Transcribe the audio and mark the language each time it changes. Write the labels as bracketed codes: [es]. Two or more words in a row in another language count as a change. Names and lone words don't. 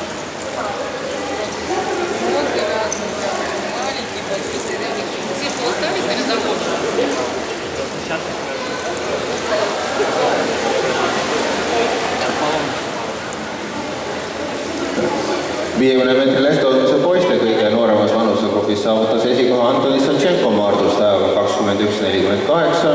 [ru] Много разных. Маленькие, большие, средние. Все, что остались, они закончили. [et] Viiekümne meetri lestotuse poiste kõige nooremas vanusegrupis saavutas esikoha Antoni Satšenko Maardust ajaga 21.48.